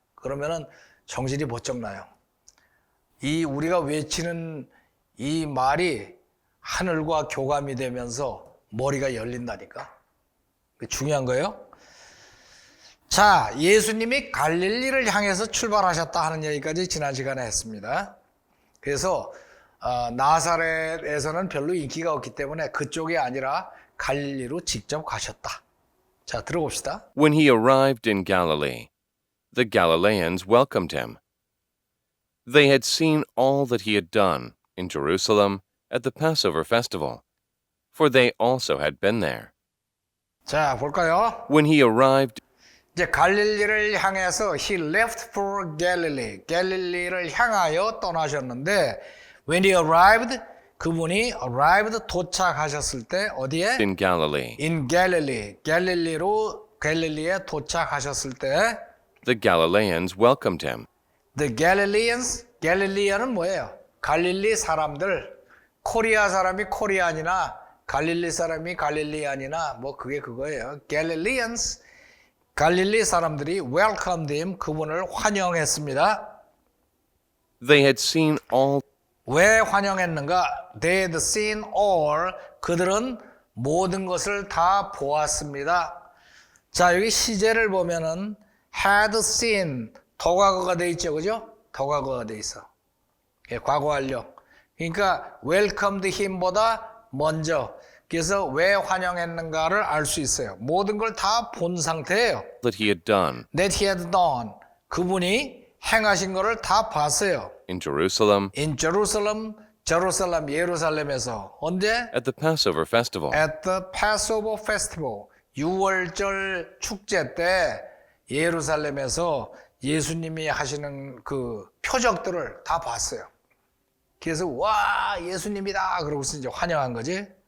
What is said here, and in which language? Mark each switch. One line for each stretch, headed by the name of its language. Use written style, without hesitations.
Korean: 그러면은 정신이 번쩍 나요. 이 우리가 외치는 이 말이 하늘과 교감이 되면서 머리가 열린다니까. 중요한 거예요. 자, 예수님이 갈릴리를 향해서 출발하셨다 하는 얘기까지 지난 시간에 했습니다. 그래서 나사렛에서는 별로 인기가 없기 때문에 그쪽이 아니라 갈릴리로 직접 가셨다. 자, 들어봅시다.
English: When he arrived in Galilee, the Galileans welcomed him. They had seen all that he had done in Jerusalem at the Passover festival, for they also had been there.
Korean: 자, 볼까요?
English: When he arrived,
Korean: 이제 갈릴리를 향해서
English: he left for Galilee.
Korean: 갈릴리를 향하여 떠나셨는데
English: when he arrived,
Korean: 그분이 arrived 도착하셨을 때 어디에?
English: in Galilee, In Galilee.
Korean: 갈릴리에 도착하셨을 때
English: the Galileans welcomed him. The Galileans,
Korean: 갈릴리아는 뭐예요? 갈릴리 사람들, 코리아 사람이 코리안이나 갈릴리 사람이 갈릴리안이나 그게 그거예요. Galileans, 갈릴리 사람들이
English: welcomed him,
Korean: 그분을 환영했습니다.
English: They had seen all
Korean: 왜 환영했는가?
English: They had seen all,
Korean: 그들은 모든 것을 다 보았습니다. 자, 여기 시제를 보면은
English: had seen,
Korean: 더과거가 돼 있죠, 그죠? 더과거가 돼 있어. 예, 과거 완료. 그러니까
English: welcomed him
Korean: 보다 먼저. 그래서 왜 환영했는가를 알 수 있어요. 모든 걸 다 본 상태예요.
English: that he had done That he had done.
Korean: 그분이 행하신 거를 다 봤어요.
English: in Jerusalem In Jerusalem,
Korean: 예루살렘에서. 언제?
English: at the Passover festival. At the Passover festival.
Korean: 유월절 축제 때 예루살렘에서 예수님이 하시는 그 표적들을 다 봤어요. 그래서 와, 예수님이다 그러고서 이제 환영한 거지.